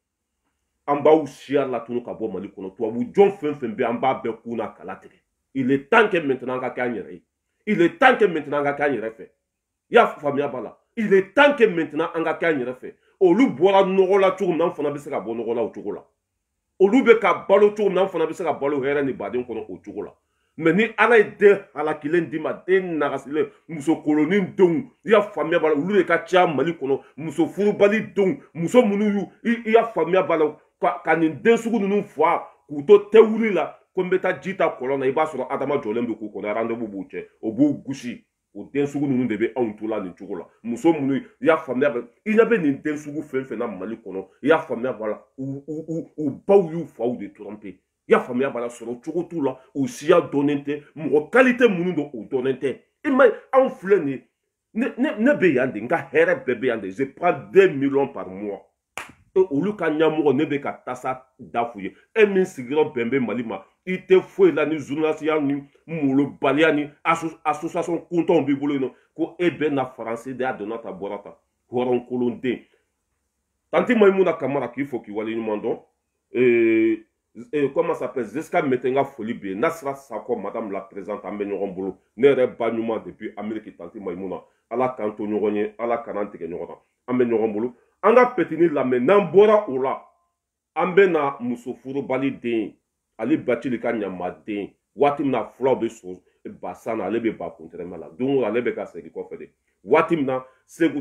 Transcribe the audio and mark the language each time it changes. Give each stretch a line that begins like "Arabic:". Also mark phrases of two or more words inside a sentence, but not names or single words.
Bambara: an b'aw siya latunu ka bɔ mali kɔnɔ tubabu jɔn fɛn fɛn bɛ an b'a bɛɛ kun na kala tigɛ
French: il est temps que maintenant
Bambara: an ka kɛ an yɛrɛ ye
French: il est temps que maintenant
Bambara: an ka kɛ an yɛrɛ fɛ i y'a faamuya b'a la
French: il est temps que maintenant
Bambara: an ka kɛ an yɛrɛ fɛ olu bɔra nɔgɔ la cogo min na an fana bɛ se ka bɔ nɔgɔ la o cogo la olu bɛ ka balo cogo min na an fana bɛ se ka balo hɛrɛ ni baden kɔnɔ o cogo la mais ni ala ye den halakilen d'i ma den nagasilen musokolonin denw i y'a faamuya b'a la olu de ka ca mali kɔnɔ muso furubali denw muso minnu i y'a faamuya b'a la ka nin den sugu ninnu fa k'u to tɛwuli la ko n bɛ taa ji ta kɔlɔn na i b'a sɔrɔ adama jɔlen bɛ k'u kɔnɔ rendez-vous b'u cɛ o b'u gosi o den sugu ninnu de bɛ anw to la nin cogo la muso minnu i y'a faamuya b'a la i ɲɛ bɛ nin den sugu fɛn fɛn na mali kɔnɔ i y'a faamuya b'a la u baw y'u faw de tromper i y'a faamuya b'a la sɔrɔ cogo t'u la u siya dɔnnen tɛ mɔgɔ qualité minnu don o dɔnnen tɛ i ma ye anw filɛ nin ye ne bɛ yan de n ka hɛrɛ bɛɛ bɛ yan de
French: je prends 2 millions par mois
Bambara: olu ka ɲɛmɔgɔ ne bɛ ka tasa da f'u ye e min sigiyɔrɔ bɛn bɛ mali ma i tɛ foyi la ni journalisiya ni molobaliya ni association kuntɔnw b'i bolo yen nɔ ko e bɛ na faransi de y'a donna ta bɔra ta hɔrɔnkolonden tanti Maïmouna Kamara k'i fɔ k'i waleɲuman dɔn
French: comment ça s'appelle
Bambara: Ziska Metenga foli bɛ yen Nasra Sakɔ
French: madame la présidente
Bambara: an bɛ ɲɔgɔn bolo ne yɛrɛ ba ɲuman depuis Amérique tanti Maïmouna ala k'an to ɲɔgɔn ye ala kan'an tigɛ ɲɔgɔn na an bɛ ɲɔgɔn bolo an ka petini lamɛn n'an bɔra o la an bɛ na muso furubali den ale Bacili ka ɲamaden waati min na fulaw bɛ so basan na ale bɛ ba kuntɛrɛma la don o ale bɛ ka segin kɔfɛ de waati min na Segu